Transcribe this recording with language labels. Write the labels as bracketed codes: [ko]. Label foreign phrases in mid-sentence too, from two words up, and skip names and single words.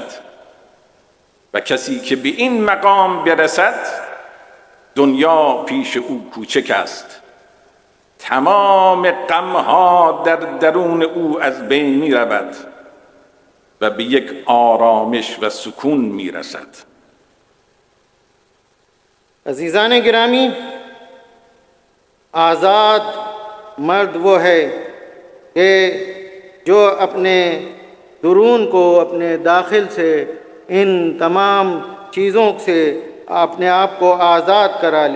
[fa] و کسی که به این مقام برسد دنیا پیش او کوچک است، تمام غمها در درون او از بین می رود و به یک آرامش و سکون می رسد. [hi] अजीज़ान गिरामी, आज़ाद मर्द वो है कि जो अपने दुरून को अपने दाखिल से इन तमाम चीज़ों से अपने आप को आज़ाद करा ले।